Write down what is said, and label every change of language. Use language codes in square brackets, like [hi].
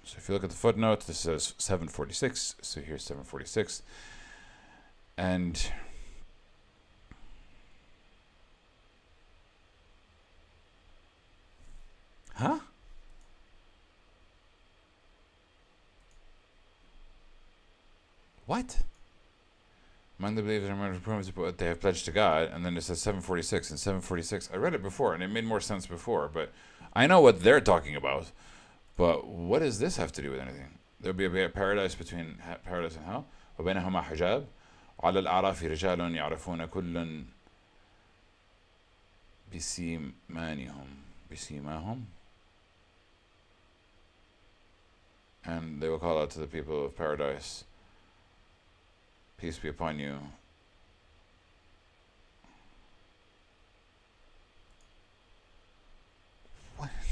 [en] So if you look at the footnote, this says 746, so here's 746, and What? Among the believers are they have pledged to God, and then it says 746 and 746. I read it before, and it made more sense before, but I know what they're talking about. But what does this have to do with anything? There'll be a paradise between paradise and hell. [ar] وبينهما حجاب على الأعراف رجال يعرفون كل بسيماهم. [en] And they will call out to the people of paradise, peace be upon you. What?